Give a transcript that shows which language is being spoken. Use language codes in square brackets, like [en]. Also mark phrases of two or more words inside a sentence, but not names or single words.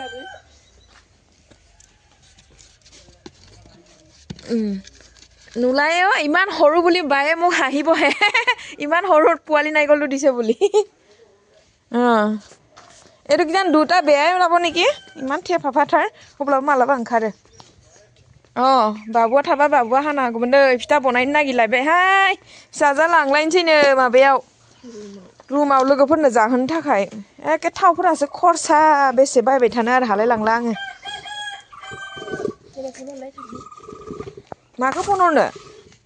[as] নোলায়ে ইমান সৰু বুলি বায়ে মোক হাঁহিবহে ইমান সৰু পোৱালি নাৰিকলটো দিছে বুলি এইটো কিজান দুটা বেয়াই ওলাব নেকি ইমান [brx] फाफाथार अब्लाबो मालाबा ओंखारो बाबुआ थाबा बाबुआ हाना हागौमोन नै फिथा बनायनो नागिरलायबायहाय फिसाजा लांलायनोसैनो माबायाव रुमाव लोगोफोरनो जाहोनो थाखाय एखे थावफोरासो खरसा बेसे बायबाय थानो आरो हालाय लांला आङो माखौ फन हरनो